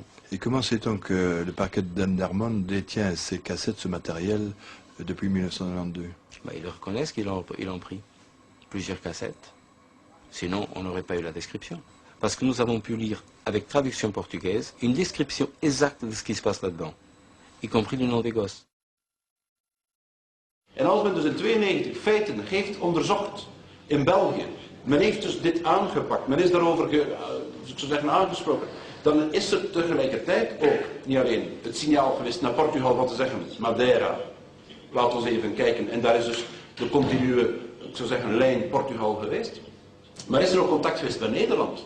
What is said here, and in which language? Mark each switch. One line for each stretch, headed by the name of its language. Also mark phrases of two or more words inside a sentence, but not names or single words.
French: Et comment sait-on que le parquet de Dendermonde détient ces cassettes, ce matériel, depuis 1992? Ils le reconnaissent qu'ils ont pris plusieurs cassettes. Sinon, on n'aurait pas eu la description. Parce que nous avons pu lire, avec traduction portugaise, une description exacte de ce qui se passe là-dedans, y compris le nom des gosses.
Dutch: En als men dus in 92 feiten heeft onderzocht in België, men heeft dus dit aangepakt, men is daarover ik zou zeggen aangesproken, dan is er tegelijkertijd ook niet alleen het signaal geweest naar Portugal wat te zeggen, Madeira, laten we even kijken, en daar is dus de continue, ik zou zeggen, lijn Portugal geweest, maar is er ook contact geweest met Nederland.